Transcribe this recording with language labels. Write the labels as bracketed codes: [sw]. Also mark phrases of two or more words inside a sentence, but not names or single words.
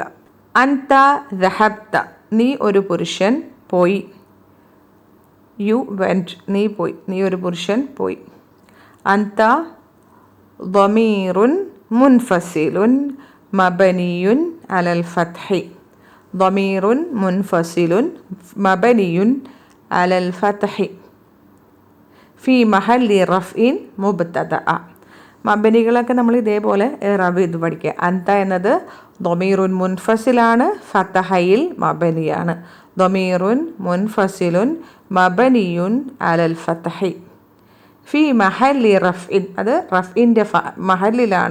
[ar] أنت ذهبت, [ml] നീ ഒരു പുരുഷൻ പോയി. [en] you went, [ml] നീ പോയി, നീ ഒരു പുരുഷൻ പോയി. [ar] أنت ضمير منفصل مبني على الفتح. ضمير منفصل مبني على الفتح في محل رفع مبتدأ. [ml] മബനികളൊക്കെ നമ്മൾ ഇതേപോലെ ഇറാബ് ചെയ്ത് പഠിക്കുക. അന്ത എന്നത് ദൊമീറുൻ മുൻഫസിലാണ്, ഫതഹയിൽ മബനിയാണ്. [ar] ضمير منفصل مبني على الفتح في محل رفع, [ml] അത് റഫ്ഇൻ്റെ മഹല്ലിലാണ്.